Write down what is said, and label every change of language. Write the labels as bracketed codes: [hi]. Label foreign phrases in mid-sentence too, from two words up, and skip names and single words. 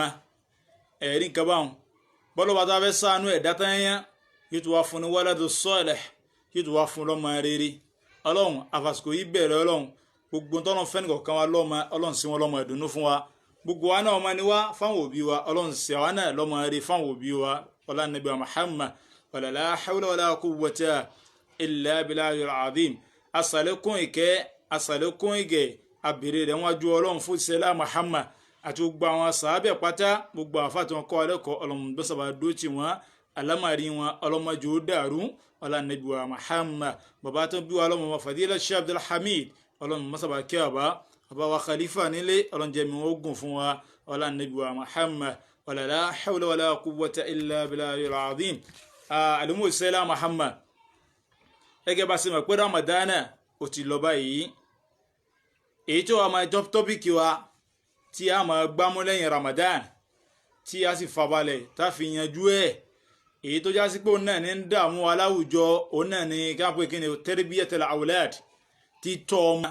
[yo] Ẹ̀rí nǹkan báwọn bọ́lọ́ba tó fẹ́ ṣàánú ẹ̀dá tán yẹn yóò tún wá fún ní [ar] ولد صالح, [yo] yóò tún wá fún lọ́mọ rere. Ọlọ́run àfàsìkò yìí bẹ̀rẹ̀ Ọlọ́run gbogbo tọ́nà fẹ́nìkọ̀ọ̀kan wa lọ́mọ, Ọlọ́run sí wọn lọ́mọ ìdùnnú fún wa. Gbogbo wa náà ọmọ ni wá fáwọn òbí wa, Ọlọ́run sí àwa náà lọ́mọ rere fáwọn òbí wa. [ar] Ọlá نبي محمد ولا لا حول ولا قوة إلا بالله العظيم. [yo] Àsàlékún ìkẹ́ àsàlékún ìgẹ̀ àbèrè rẹ̀ wájú Ọlọ́run fún ìṣẹ́lá Muhammad àti gbogbo àwọn sàábẹ̀ pátá, gbogbo àfáà tí wọ́n kọ́ alẹ́kọ̀ọ́ Ọlọ́run bó sábà dóòtì wọn, alámàrí wọn ọlọ́mọdé ó dàrú. Ọlá Nabi wa Muhammad. Bàbá tó bí wa ọlọ́mọ Fadila Sheikh Abdul Hamid, Ọlọ́run bó sábà kí bàbá wa Khalifa nílé, Ọlọ́run jẹ́ mi wọ́n gùn fún wa. [ar] Ọlá Nabi wa Muhammad ولا لا حول ولا قوة إلا بالله العظيم. [yo] Alimu ìṣẹ́lá Muhammad, gẹ́gẹ́ bá ṣe mọ̀ pé Ramadan ó ti lọ báyìí. Èyí tó wà máa jọ tọ́pìkì wa tí a máa gbámú lẹ́yìn Ramadan, tí a sì fabalẹ̀ tá fi yanjú ẹ̀. Èyí tó já sí pé òun náà ní ń dààmú wa láwùjọ, òun náà ní káàpọ̀ kí ni [ar] تربية الأولاد, [yo] ti tọ́ ọmọ.